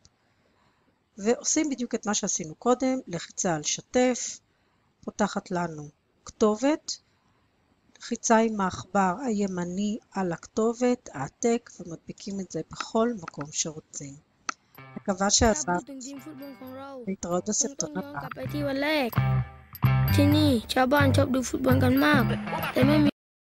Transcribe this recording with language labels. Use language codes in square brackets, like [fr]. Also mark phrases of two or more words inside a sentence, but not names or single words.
[he] ועושים בדיוק את מה שעשינו קודם, לחיצה על שתף, פותחת לנו כתובת, לחיצה עם העכבר הימני על הכתובת, העתק, ומדביקים את זה בכל מקום שרוצים. מקווה שעזרת, להתראות בסרטון הבא. [th] ที่นี่ชาวบ้านชอบดูฟุตบอลกันมากแต่ไม่มี